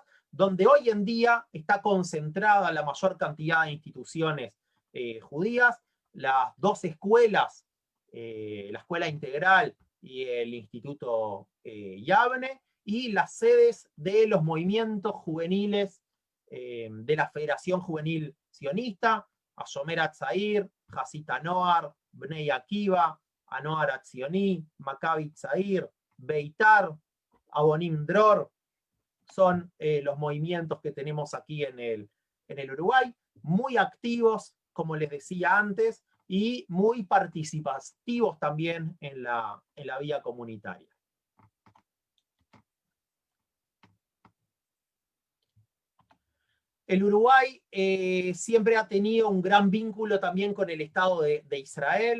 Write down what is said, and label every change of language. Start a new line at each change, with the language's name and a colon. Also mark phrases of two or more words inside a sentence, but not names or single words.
Spanish: donde hoy en día está concentrada la mayor cantidad de instituciones judías, las dos escuelas, la Escuela Integral y el Instituto Yavne, y las sedes de los movimientos juveniles de la Federación Juvenil Sionista, Hashomer Hatzair, Hasita Noar, Bnei Akiva, Anoar Hatzioni, Maccabi Tzair, Beitar, Abonim Dror. Son los movimientos que tenemos aquí en el Uruguay, muy activos, como les decía antes, y muy participativos también en la vía comunitaria. El Uruguay siempre ha tenido un gran vínculo también con el Estado de Israel.